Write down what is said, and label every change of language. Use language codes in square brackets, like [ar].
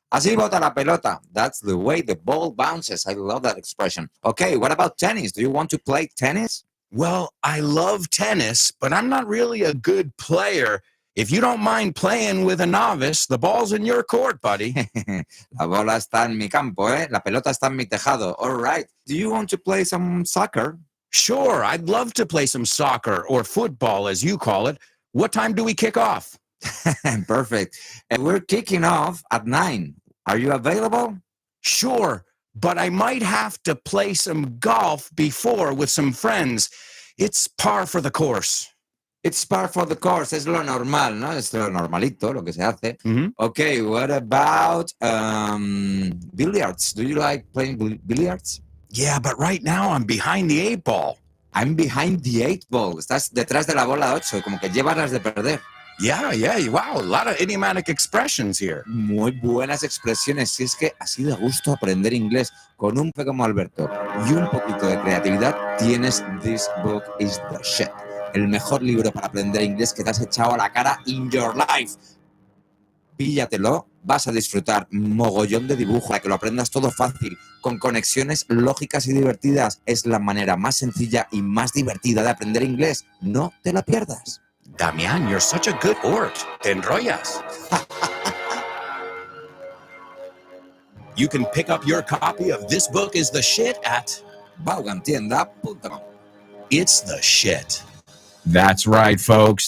[es] Así bota la pelota. [en] That's the way the ball bounces. I love that expression. Okay, what about tennis? Do you want to play tennis? Well, I love tennis, but I'm not really a good player. If you don't mind playing with a novice, the ball's in your court, buddy. [es] La bola está en mi campo, ¿eh? La pelota está en mi tejado. [en] All right. Do you want to play some soccer? Sure, I'd love to play some soccer or football, as you call it. What time do we kick off? Perfect. And we're kicking off at 9. Are you available? Sure, but I might have to play some golf before with some friends. It's par for the course. It's par for the course. [es] Es lo normal, ¿no? Es lo normalito, lo que se hace. Mm-hmm. [en] Okay, what about billiards? Do you like playing billiards? Yeah, but right now I'm behind the 8 ball. I'm behind the 8 ball. [es] Estás detrás de la bola 8, como que llevas las de perder. [en] Yeah. Wow, a lot of idiomatic expressions here. [es] Muy buenas expresiones. Si es que así de gusto aprender inglés con un pe como Alberto y un poquito de creatividad, tienes This Book is the Shit. El mejor libro para aprender inglés que te has echado a la cara [en] in your life. [es] Píllatelo, vas a disfrutar mogollón de dibujo para que lo aprendas todo fácil, con conexiones lógicas y divertidas. Es la manera más sencilla y más divertida de aprender inglés. No te la pierdas. [en] Damian, you're such a good ort. [es] Te enrollas. [en] You can pick up your copy of This Book is the Shit at vaughantienda.com. It's the shit. That's right, folks.